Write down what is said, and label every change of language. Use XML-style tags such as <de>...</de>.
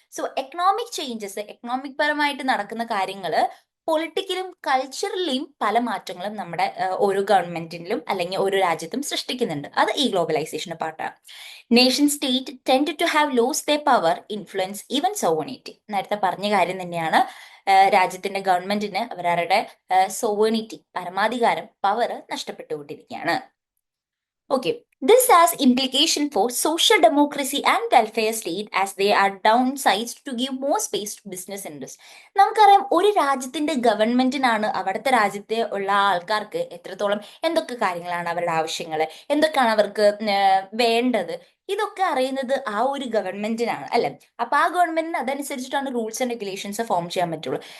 <ml>So economic changes, economic പരമായിട്ട് നടക്കുന്ന കാര്യങ്ങൾ പൊളിറ്റിക്കലും കൾച്ചറലിയും പല മാറ്റങ്ങളും നമ്മുടെ ഓരോ ഗവൺമെന്റിലും അല്ലെങ്കിൽ ഓരോ രാജ്യത്തും സൃഷ്ടിക്കുന്നുണ്ട്. അത് ഈ ഗ്ലോബലൈസേഷന്റെ പാർട്ടാണ്.</ml> <en>Nation state tend to have lost the power, influence, even sovereignty.</en> <ml>നേരത്തെ പറഞ്ഞ കാര്യം തന്നെയാണ്. രാജ്യത്തിന്റെ ഗവൺമെന്റിന് അവരവരുടെ സോവേണിറ്റി, പരമാധികാരം, power നഷ്ടപ്പെട്ടുകൊണ്ടിരിക്കുകയാണ്.</ml> <en>Okay, this has implication for social democracy and welfare state as they are downsized to give more space to business interests.</en> <ml>നമുക്കറിയാം ഒരു രാജ്യത്തിന്റെ ഗവൺമെന്റിനാണ് അവിടുത്തെ രാജ്യത്തെ ഉള്ള ആൾക്കാർക്ക് എത്രത്തോളം എന്തൊക്കെ കാര്യങ്ങളാണ് അവരുടെ ആവശ്യങ്ങൾ, എന്തൊക്കെയാണ് അവർക്ക് വേണ്ടത്, ഇതൊക്കെ അറിയുന്നത് ആ ഒരു ഗവൺമെന്റിനാണ് അല്ലെ. അപ്പൊ ആ ഗവൺമെന്റിന് അതനുസരിച്ചിട്ടാണ് റൂൾസ് ആൻഡ് റെഗുലേഷൻസ് ഫോം ചെയ്യാൻ പറ്റുള്ളൂ.</ml>